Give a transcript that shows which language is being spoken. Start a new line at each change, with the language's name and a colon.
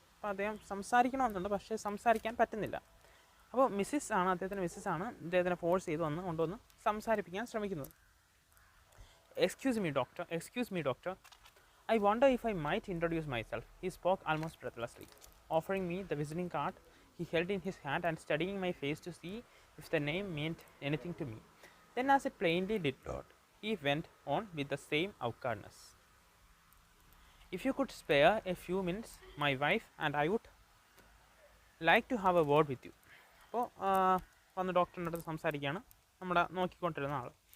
Malayalam: അപ്പോൾ അദ്ദേഹം സംസാരിക്കണമെന്നുണ്ട്, പക്ഷേ സംസാരിക്കാൻ പറ്റുന്നില്ല. അപ്പോൾ അദ്ദേഹത്തിൻ്റെ മിസ്സിസ് ആണ് ഇദ്ദേഹത്തിനെ ഫോഴ്സ് ചെയ്ത് കൊണ്ടുവന്ന് സംസാരിപ്പിക്കാൻ ശ്രമിക്കുന്നത്.
English: Excuse me doctor, I wonder if I might introduce myself. He spoke almost breathlessly, offering me the visiting card he held in his hand and studying my face to see if the name meant anything to me. Then, as it plainly did not, he went on with the same awkwardness. If you could spare a few minutes, my wife and I would like to have a word with you.
Malayalam: അപ്പോൾ വന്ന് ഡോക്ടറിൻ്റെ അടുത്ത് സംസാരിക്കുകയാണ് നമ്മുടെ നോക്കിക്കൊണ്ടിരുന്ന ആൾ.